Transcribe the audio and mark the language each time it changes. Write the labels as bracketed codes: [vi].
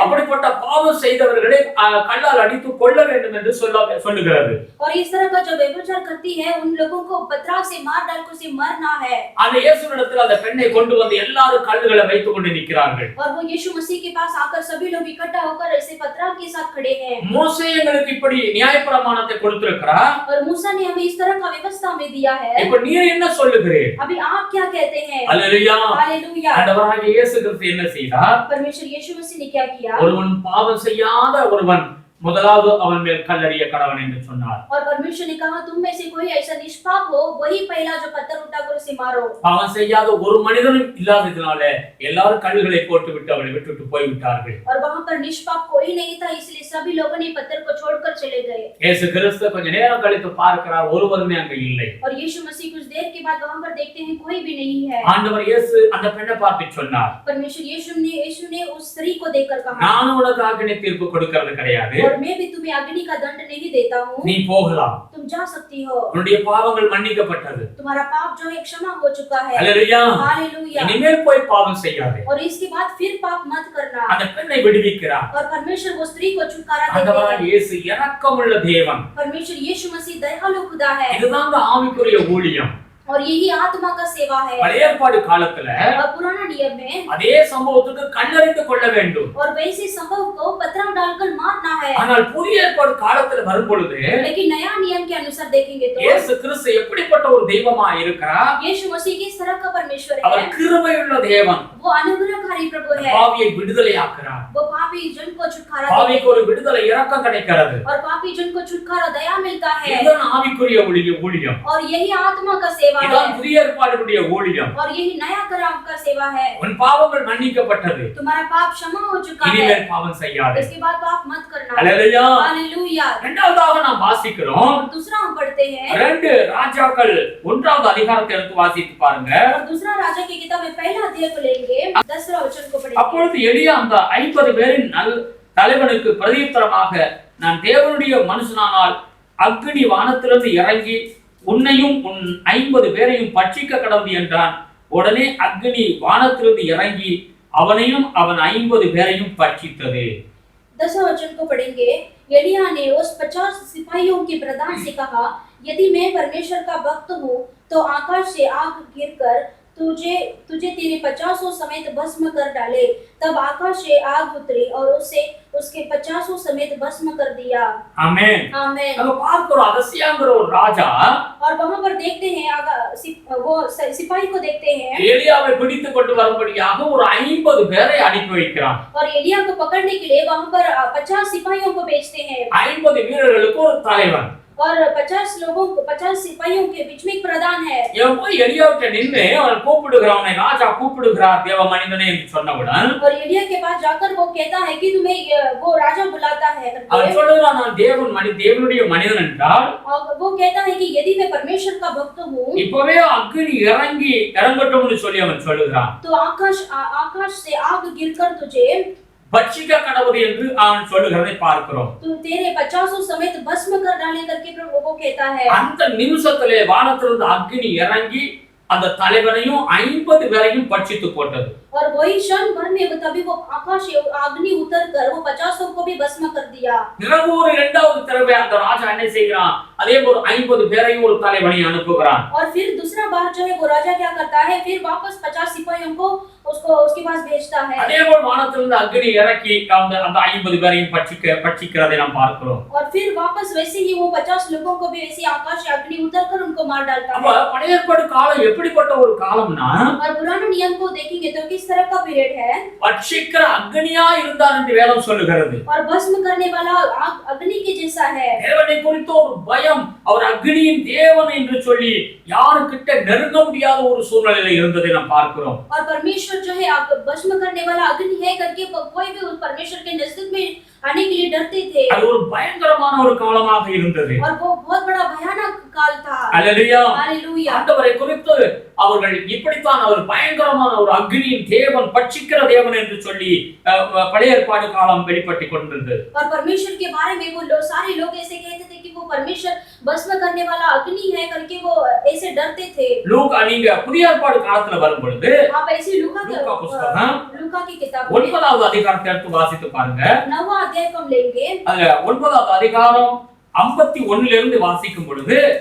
[ta] அப்படிப்பட்ட பாவம் செய்தவர்களை கல்லால் அடித்து கொல்ல வேண்டும் என்று சொல்லுகிறது. [hi] और इस तरह का जो व्यभिचार करती है उन लोगों को पथराव से मार डालकर उसे मरना है। [ta] அந்த இயேசுவிடத்தில் அந்த பெண்ணை கொண்டு வந்து எல்லாரும் கல்லுகளை வைத்துக் கொண்டு நிற்கிறார்கள். [hi] और वो यीशु मसीह के पास आकर सभी लोग इकट्ठा होकर ऐसे पथराव के साथ खड़े हैं। [ta] மோசே எங்களுக்கு இப்படி நியாயப்பிரமாணத்தை கொடுத்திருக்கிறார். [hi] और मूसा ने हमें इस तरह का व्यवस्था में दिया है। [ta] இப்போ நீர் என்ன சொல்லுகிறீர்? [hi] अभी आप क्या कहते हैं? हालेलुया। हालेलुया। [ta] ஆண்டவராகிய இயேசு கிறிஸ்து என்ன செய்தார்? [hi] परमेश्वर यीशु मसीह ने क्या किया? [ta] ஒருவன் பாவம் செய்யாத ஒருவன் முதலாவது அவன் மேல் கல்லறிய கடவன் என்று சொன்னார். [hi] और परमेश्वर ने कहा, तुम में से कोई ऐसा निष्पाप हो, वही पहला जो पत्थर उठाकर उसे मारो। [ta] பாவம் செய்யாத ஒரு மனிதனும் இல்லாததினால எல்லாரும் கல்லுகளை போட்டு விட்டு அவளை விட்டுட்டு போய் விட்டார்கள். [hi] और वहां पर निष्पाप कोई नहीं था, इसलिए सभी लोगों ने पत्थर को छोड़कर चले गए। [ta] இயேசு கிறிஸ்து கொஞ்ச நேரம் கழித்து பார்க்கிறார், ஒருவருமே அங்க இல்லை. [hi] और यीशु मसीह कुछ देर के बाद वहां पर देखते हैं कोई भी नहीं है। [ta] ஆண்டவர் இயேசு அந்த பெண்ணை பார்த்து சொன்னார், [hi] परमेश्वर यीशु ने उस स्त्री को देखकर कहा, [ta] நான் உனக்கு ஆக்கினை தீர்ப்பு கொடுக்கிறது கிடையாது, [hi] और मैं भी तुम्हें अग्नि का दंड नहीं देता हूँ, [ta] நீ போகலாம், [hi] तुम जा सकती हो, [ta] உன்னுடைய பாவங்கள் மன்னிக்கப்பட்டது. [hi] तुम्हारा पाप जो है क्षमा हो चुका है। [ta] அல்லேலூயா। [hi] हालेलुया। [ta] இனிமேல் போய் பாவம் செய்யாதே. [hi] और इसके बाद फिर पाप मत करना। [ta] அந்த பெண்ணை விடுவிக்கிறார். [hi] और परमेश्वर वो स्त्री को छुटकारा देते [ta] ஆண்டவராகிய [hi] हैं। [ta] இயேசு இரக்கமுள்ள தேவன். [hi] परमेश्वर यीशु मसीह दयालु खुदा है। [ta] இதுதான் ஆவிக்குரிய ஊழியம். [hi] और यही आत्मा का सेवा है। [ta] பழைய ஏற்பாடு காலத்துல [hi] और पुराना नियम में [ta] அதே சம்பவத்துக்கு கல்லறிந்து கொள்ள வேண்டும். [hi] और वैसे संभव को पथराव डालकर मारना है। [ta] ஆனால் புதிய ஏற்பாடு காலத்துல வரும் பொழுது [hi] लेकिन नया नियम के अनुसार देखेंगे तो [ta] இயேசு கிறிஸ்து எப்படிப்பட்ட ஒரு தெய்வமா இருக்கிறார்? [hi] यीशु मसीह किस तरह का परमेश्वर [ta] அவர் [hi] है? [ta] கிருபையுள்ள தேவன். [hi] वो अनुग्रहकारी प्रभु है। [ta] பாவியை விடுதலையாக்குறார். [hi] वो पापी जन को छुटकारा देते [ta] பாவிக்கு ஒரு விடுதலை இரக்கம் கிடைக்கிறது. [hi] और पापी जन को छुटकारा दया मिलता है [ta] இதுதான் ஆவிக்குரிய ஊழியம். [hi] और यही आत्मा का सेवा है [ta] இதுதான் புதிய ஏற்பாடுடைய ஊழியம். [hi] और यही नया कराम का सेवा है। [ta] உன் பாவங்கள் மன்னிக்கப்பட்டது. [hi] तुम्हारा पाप क्षमा हो चुका है, [ta] இனிமேல் பாவம் செய்யாதே. [hi] इसके बाद पाप मत करना। [ta] அல்லேலூயா. [hi] हालेलुया। [ta] இரண்டாவதாக நாம் வாசிக்கிறோம். [hi] दूसरा हम पढ़ते हैं [ta] 2 ராஜாக்கள் 1வது அதிகாரத்தை எடுத்து வாசித்து பாருங்க. [hi] और दूसरा राजा की किताब में पहला अध्याय को लेंगे 10वां वचन को पढ़ेंगे। [ta] அப்பொழுது எலியா அந்த 50 பேரின் தலைவனுக்கு பிரதியுத்தரமாக, நான் தேவனுடைய மனுஷனானால் அக்கினி வானத்திலிருந்து இறங்கி உன்னையும் உன் 50 பேரையும் பட்சிக்க கடவுது என்றான். உடனே அக்கினி வானத்திலிருந்து இறங்கி அவனையும் அவன் 50 பேரையும் பட்சித்தது. [hi] 10वां वचन को पढ़ेंगे। एलिया ने उस 50 सिपाहियों के प्रधान से कहा, यदि मैं परमेश्वर का भक्त हूँ तो आकाश से आग गिरकर तुझे तेरे 50 समेत भस्म कर डाले। तब आकाश से आग उतरी और उसके 50 समेत भस्म कर दिया। आमेन। आमेन। [ta] அங்க பார்க்கிறோம் அகசியாங்கிற ஒரு ராஜா [hi] और वहां पर देखते हैं वो सिपाही को देखते हैं [ta] எலியாவை பிடித்து கொண்டு வரும்படியாக ஒரு 50 பேரை அனுப்பி வைக்கிறான். [hi] और एलिया को पकड़ने के लिए वहां पर 50 सिपाहियों को भेजते हैं [ta] 50 வீரர்களுக்கு ஒரு தலைவன். [hi] और 50 सिपाहियों के बीच में एक प्रधान है। [ta] இவன் போய் எலியாவிட்ட நின்று அவன் கூப்பிடுகிறான், அவனை ராஜா கூப்பிடுகிறார் தேவ மனிதனே என்று சொன்னவுடன் [hi] और एलिया के पास जाकर वो कहता है कि तुम्हें वो राजा बुलाता है [ta] அவன் சொல்லுகிறான், நான் தேவனுடைய மனிதன் என்றால், [hi] और वो कहता है कि यदि मैं परमेश्वर का भक्त हूँ [ta] இப்பவே அக்கினி இறங்கட்டும்னு சொல்லி அவன் சொல்லுகிறான். [hi] तो आकाश से आग गिरकर तुझे [ta] பட்சிக்க கடவுது என்று அவன் சொல்லுகிறதை பார்க்கிறோம். [hi] तो तेरे 50 समेत भस्म कर डाले करके प्रभु को कहता है। [ta] அந்த நிமிஷத்திலே வானத்திலிருந்து அக்கினி இறங்கி அந்த தலைவனையும் 50 பேரையும் பட்சித்து போட்டது. [hi] और वही क्षण भर में तभी वो आकाश से अग्नि उतर कर वो 50 को भी भस्म कर दिया। [ta] பிறகு ஒரு இரண்டாவது தடவை அந்த ராஜா என்ன செய்கிறான், அதே ஒரு 50 பேரையும் ஒரு தலைவனை அனுப்புகிறான். [hi] और फिर दूसरा बार जो है वो राजा क्या करता है, फिर वापस 50 सिपाहियों को उसके पास भेजता है। [ta] அதே போல வானத்திலிருந்து அக்கினி இறக்கி அந்த 50 பேரையும் பட்சிக்கிறதை நாம் பார்க்கிறோம். [hi] और फिर वापस वैसे ही वो 50 लोगों को भी वैसे आकाश से अग्नि उतर कर उनको मार डालता [ta] அப்ப [hi] है। [ta] பழைய ஏற்பாடு காலம் எப்படிப்பட்ட ஒரு காலம்னா, [hi] और पुराने नियम को देखेंगे तो किस तरह का पीरियड है। [ta] பட்சிக்கிற அக்னியா இருந்தார் என்று வேதம் சொல்லுகிறது. [hi] और भस्म करने वाला आग अग्नि के जैसा है। [ta] தேவனை குறித்த ஒரு பயம், அவர் அக்னியின் தேவன் என்று சொல்லி யாருக்கிட்ட நெருங்க முடியாத ஒரு சூழ்நிலையில இருந்ததை நாம் பார்க்கிறோம். [hi] और परमेश्वर जो है आप भस्म करने वाला अग्नि है करके कोई भी उस परमेश्वर के नजदीक में आने के लिए डरते थे। [ta] அது ஒரு பயங்கரமான ஒரு காலமாக இருந்தது. [hi] और वो बहुत बड़ा भयानक काल था। [ta] அல்லேலூயா. [hi] हालेलुया। [ta] ஆண்டவரை குறித்து அவர்கள் இப்படித்தான் அவர் பயங்கரமான ஒரு அக்னியின் தேவன், பட்சிக்கிற தேவன் என்று சொல்லி பழைய ஏற்பாடு காலம் வெளிப்பட்டு கொண்டிருந்தது. [hi] और परमेश्वर के बारे में वो सारे लोग ऐसे कहते थे कि वो परमेश्वर भस्म करने वाला अग्नि है करके वो ऐसे डरते थे। [ta] நீங்க புதிய ஏற்பாடு காலத்துல வரும் பொழுது [hi] आप ऐसे लूका की किताब [ta] 9வது அதிகாரத்தை எடுத்து வாசித்து பாருங்க. [hi] 9वां अध्याय को हम लेंगे। [ta] அதுல 9வது அதிகாரம் 51 இருந்து வாசிக்கும் பொழுது